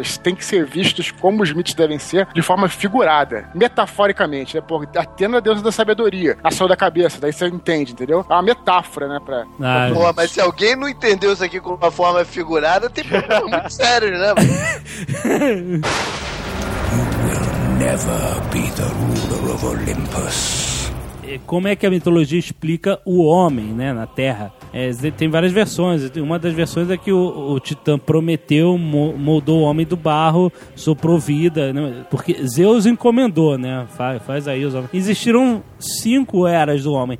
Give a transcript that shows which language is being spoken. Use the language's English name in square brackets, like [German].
[Portuguese] Eles têm que ser vistos como os mitos devem ser, de forma figurada, metaforicamente, né? Porque Atena é a deusa da sabedoria, a saúde da cabeça, daí você entende, entendeu? É uma metáfora, né? Pra... Ah, pô, mas se alguém não entendeu isso aqui com uma forma figurada, tem problema muito sério, né? [English] You will never be the ruler of Olympus. [Portuguese] Como é que a mitologia explica o homem, né, na Terra? Tem várias versões. Uma das versões é que o Titã Prometeu moldou o homem do barro, soprou vida, né? Porque Zeus encomendou, né? Faz aí os homens. Existiram 5 eras do homem.